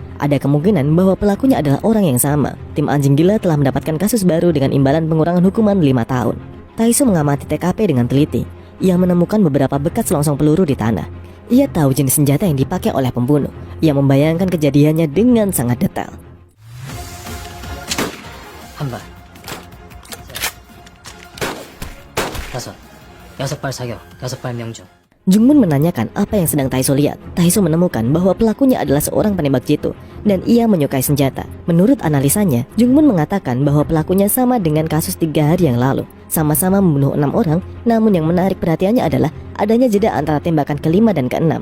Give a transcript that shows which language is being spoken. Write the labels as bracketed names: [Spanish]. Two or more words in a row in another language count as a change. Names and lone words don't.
[Indonesian] Ada kemungkinan bahwa pelakunya adalah orang yang sama. Tim anjing gila telah mendapatkan kasus baru dengan imbalan pengurangan hukuman 5 tahun. Taiso mengamati TKP dengan teliti. Ia menemukan beberapa bekas selongsong peluru di tanah. Ia tahu jenis senjata yang dipakai oleh pembunuh. Ia membayangkan kejadiannya dengan sangat detail. [Korean] 한 발, 다섯, 6발 사격, 6발 명중. [Indonesian] Jungmun menanyakan apa yang sedang Taiso lihat. Taiso menemukan bahwa pelakunya adalah seorang penembak jitu dan ia menyukai senjata. Menurut analisanya, Jungmun mengatakan bahwa pelakunya sama dengan kasus 3 hari yang lalu. Sama-sama membunuh 6 orang, namun yang menarik perhatiannya adalah adanya jeda antara tembakan ke-5 dan ke-6.